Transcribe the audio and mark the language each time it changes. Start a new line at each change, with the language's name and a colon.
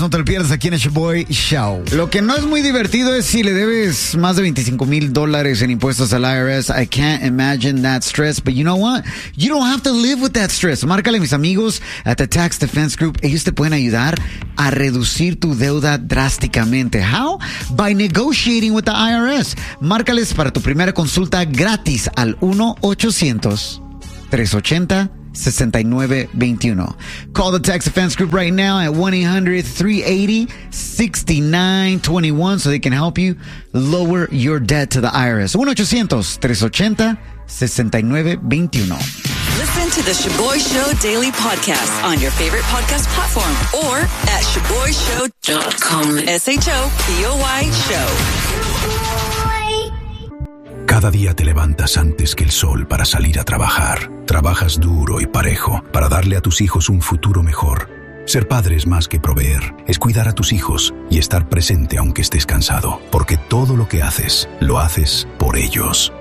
Spanish: No te lo pierdas aquí en el Shaboy Show. Lo que no es muy divertido es si le debes más de $25,000 en impuestos al IRS.
English: I can't imagine that stress, but you know what? You don't have to live with that stress.
Spanish: Márcale a mis amigos at the Tax Defense Group. Ellos te pueden ayudar a reducir tu deuda drásticamente.
English: How? By negotiating with the IRS.
Spanish: Márcales para tu primera consulta gratis al 1-800-380-6921.
English: Call the Tax Defense Group right now at 1-800-380-6921 so they can help you lower your debt to the IRS. 1-800-380-6921. Listen to the Shaboy Show daily podcast on your favorite podcast platform or at shaboyshow.com. Shaboy Show.
Spanish: Cada día te levantas antes que el sol para salir a trabajar. Trabajas duro y parejo para darle a tus hijos un futuro mejor. Ser padre es más que proveer, es cuidar a tus hijos y estar presente aunque estés cansado. Porque todo lo que haces, lo haces por ellos.